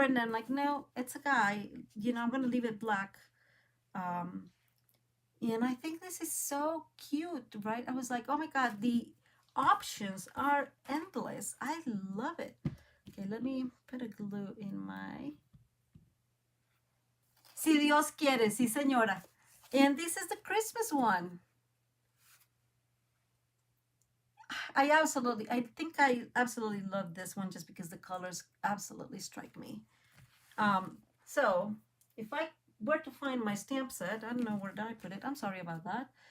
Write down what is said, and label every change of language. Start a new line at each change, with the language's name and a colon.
English: And then like, no, it's a guy. You know, I'm going to leave it black. And I think this is so cute, right? I was like, oh my God, the options are endless. I love it. Okay, let me put a glue in my...
Spanish: Si Dios quiere, sí señora.
English: And this is the Christmas one. I think I absolutely love this one just because the colors absolutely strike me. So if I were to find my stamp set, I don't know where did I put it. I'm sorry about that.